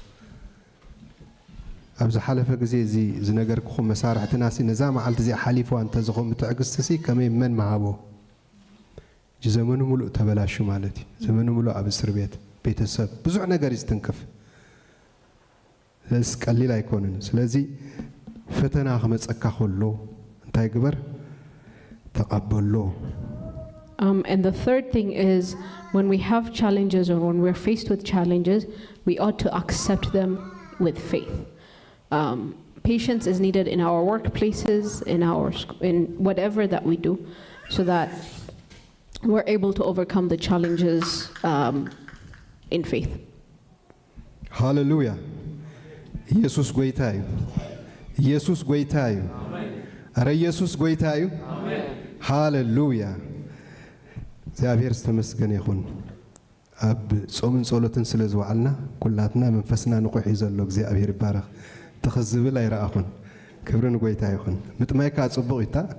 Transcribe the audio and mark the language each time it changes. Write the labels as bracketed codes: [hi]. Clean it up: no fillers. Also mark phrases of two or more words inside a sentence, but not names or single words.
[ti] ኣብዚ ሓለፈ ግዜ እዚ ዝነገርኩኹም መሳርሕትና ሲ ነዛ መዓልቲ እዚ ሓሊፎ አንተ ዝኹም ትዕግስቲ ሲ ከመይ መን መሃቦ ዘመኑ ሙሉእ ተበላሹ ማለት እዩ ዘመኑ ሙሉእ ኣብ እስር ቤት ቤተሰብ ብዙሕ ነገር ይስትንክፍ ስለዚ ቀሊል ኣይኮነን ስለዚ ፈተና ክመጸካ ከሎ እንታይ ግበር ተቀበሎ [en] And the third thing is when we have challenges or when we're faced with challenges, we ought to accept them with faith. Patience is needed in our workplaces, in whatever that we do, so that we're able to overcome the challenges in faith. Hallelujah. [ti] Jesus goita እዩ ኢየሱስ ጎይታ እዩ አረ ኢየሱስ ጎይታ እዩ አሜን ሃሌሉያ እግዚአብሔር ዝተመስገነ ይሁን ኣብ ጾምን ጸሎትን ስለዝዋዕልና ኩላትና መንፈስና ንቁሕ ይዘሎ እግዚአብሔር ይባረክ ተኸዝብል አይራአኹን ክብርን ጎይታ ይሁን ምጥማይካ ጽቡቕ ይታ